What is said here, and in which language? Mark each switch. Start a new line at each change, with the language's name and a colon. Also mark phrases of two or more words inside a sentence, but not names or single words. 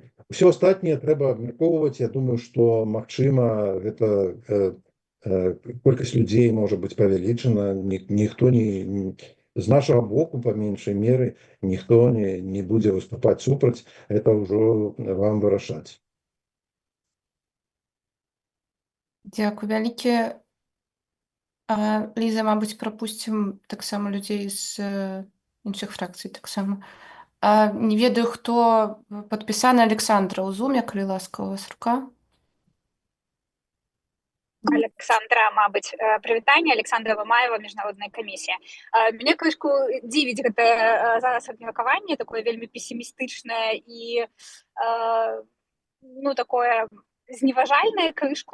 Belarusian: Усё астатняе трэба абмяркоўваць. Я думаю, што, магчыма, гэта колькасць людзей можа быць павялічана. Ніхто не... З нашага боку, па меншай меры, ніхто не будзе выступаць супраць, это ўжо вам вырашаць. Дзякуй вялікі.
Ukrainian: Ліза, мабуть, пропустимо так само людей з інших фракцій так само.
Belarusian: Не ведаю, хто падпісаны Александра ў зуме, калі ласка, у вас рука. Александра, мабыць, прывітанне, Александра Мамаева, міжнародная камісія. Мяне крышку дзівіць гэтае зараз абмеркаванне, такое вельмі песімістычнае і ну, такое зневажальнае крышку.